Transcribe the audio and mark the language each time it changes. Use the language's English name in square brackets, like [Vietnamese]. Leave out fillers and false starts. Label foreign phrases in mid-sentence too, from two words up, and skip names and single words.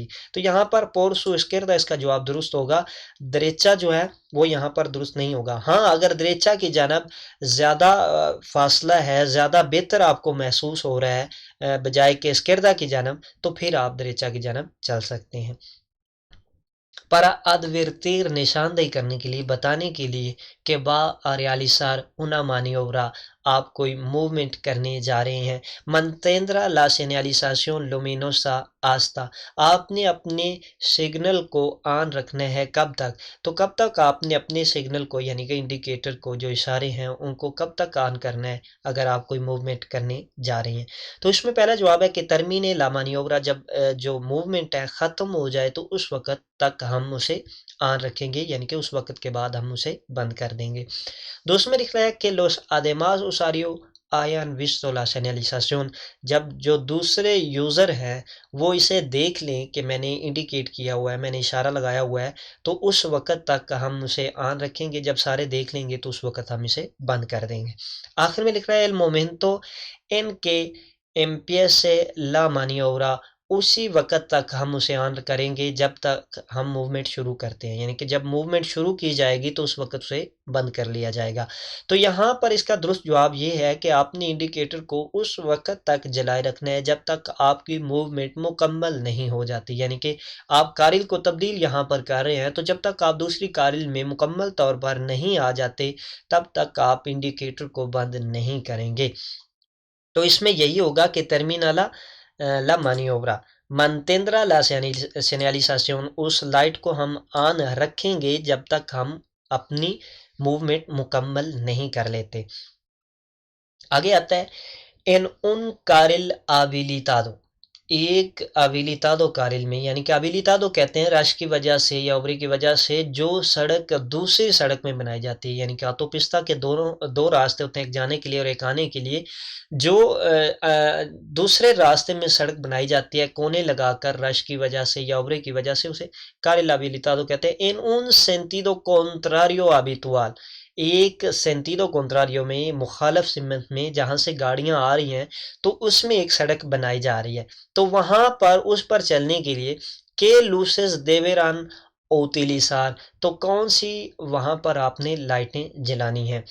[Urdu] تو یہاں پر [Spanish] por su izquierda [Urdu] اس کا جواب درست ہوگا، دریچہ جو ہے وہ یہاں پر درست نہیں ہوگا۔ ہاں اگر دریچہ کی جانب زیادہ فاصلہ ہے، زیادہ بہتر آپ کو محسوس ہو رہا ہے بجائے کہ اسکیردہ کی جانب، تو پھر آپ دریچہ کی جانب چل سکتے ہیں۔ [Spanish] para advertir [Urdu] نشاندہی کرنے کے لیے، بتانے کے لیے کہ [Spanish] va a realizar una maniobra، [Urdu] آپ کوئی موومنٹ کرنے جا رہے ہیں۔ [Spanish] mantendrá la señalización luminosa hasta، [Urdu] آپ نے اپنے سگنل کو آن رکھنا ہے کب تک؟ تو کب تک آپ نے اپنے سگنل کو یعنی کہ انڈیکیٹر کو جو اشارے ہیں ان کو کب تک آن کرنا ہے اگر آپ کوئی موومنٹ کرنے جا رہے ہیں؟ تو اس میں پہلا جواب ہے کہ [Spanish] termine la maniobra, [Urdu] جب جو موومنٹ ہے ختم ہو جائے تو اس وقت تک ہم اسے آن رکھیں گے، یعنی کہ اس وقت کے بعد ہم اسے بند کر دیں گے۔ دوسرے میں لکھ رہا ہے کہ [Spanish] los además usuario hayan visto la señalización، [Urdu] جب جو دوسرے یوزر ہیں وہ اسے دیکھ لیں کہ میں نے انڈیکیٹ کیا ہوا ہے، میں نے اشارہ لگایا ہوا ہے، تو اس وقت تک ہم اسے آن رکھیں گے، جب سارے دیکھ لیں گے تو اس وقت ہم اسے بند کر دیں گے۔ آخر میں لکھ رہا ہے [Spanish] el momento en que empiece la maniobra، [Urdu] اسی وقت تک ہم اسے آن کریں گے جب تک ہم موومنٹ شروع کرتے ہیں، یعنی کہ جب موومنٹ شروع کی جائے گی تو اس وقت اسے بند کر لیا جائے گا۔ تو یہاں پر اس کا درست جواب یہ ہے کہ آپ نے انڈیکیٹر کو اس وقت تک جلائے رکھنا ہے جب تک آپ کی موومنٹ مکمل نہیں ہو جاتی، یعنی کہ آپ کارل کو تبدیل یہاں پر کر رہے ہیں تو جب تک آپ دوسری کارل میں مکمل طور پر نہیں آ جاتے تب تک آپ انڈیکیٹر کو بند نہیں کریں گے۔ تو اس میں یہی ہوگا کہ [Spanish] termina la maniobra، mantendrá la señalización، [Urdu] اس لائٹ کو ہم آن رکھیں گے جب تک ہم اپنی موومنٹ مکمل نہیں کر لیتے۔ آگے آتا ہے [Spanish] en un carril habilitado، [Urdu] ایک [Spanish] habilitado carril [Urdu] میں، یعنی کہ ابیلیتادو کہتے ہیں رش کی وجہ سے یا اوبری کی وجہ سے جو سڑک دوسری سڑک میں بنائی جاتی ہے، یعنی کہ آٹو پستہ کے دو راستے ہوتے ہیں، ایک جانے کے لیے اور ایک آنے کے لیے، جو دوسرے راستے میں سڑک بنائی جاتی ہے کونے لگا کر رش کی وجہ سے یا اوبرے کی وجہ سے، اسے [Spanish] carril habilitado [Urdu] کہتے ہیں۔ [Spanish] en un sentido contrario habitual، [Urdu] ایک [Spanish] sentido contrario [Urdu] میں مخالف سمت میں جہاں سے گاڑیاں آ رہی ہیں تو اس میں ایک سڑک بنائی جا رہی ہے، تو وہاں پر اس پر چلنے کے لیے کہ [Spanish] luces deberán utilizar, [Urdu] تو کون سی وہاں پر آپ نے لائٹیں جلانی ہیں؟